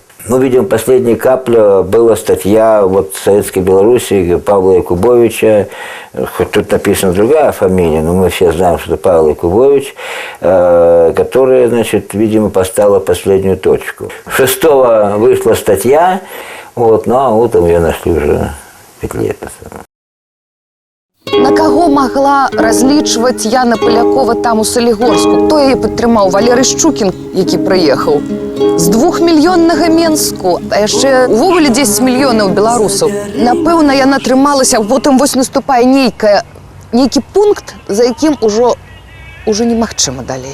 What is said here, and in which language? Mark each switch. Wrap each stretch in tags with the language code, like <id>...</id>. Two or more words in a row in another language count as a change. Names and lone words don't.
<ru>Ну, видимо, последняя капля была статья в Советской Беларуси Павла Якубовича, хоть тут написана другая фамилия, но мы все знаем, что это Павел Якубович, которая, значит, видимо, поставила последнюю точку. 6-го вышла статья, ну а утром ее нашли уже 5 лет.</ru> <be>На каго магла разлічваць Яна Палякова там у Салігорску? Хто яе падтрымаў? Валерый Шчукін, які прыехаў з 2-мільённага Менску, а яшчэ увогуле 10 мільёнаў беларусаў. Напэўна, яна трымалася, потым вось наступае нейкі пункт, за якім ужо немагчыма далей.</be>